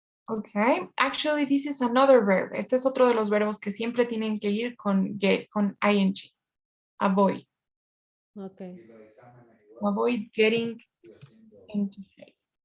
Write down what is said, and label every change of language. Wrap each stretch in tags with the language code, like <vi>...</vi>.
<en>Okay, actually this is another verb.</en> <es>Este es otro de los verbos que siempre tienen que ir con get, con ing.</es> <en>Avoid. Okay. Avoid getting into shape.</en>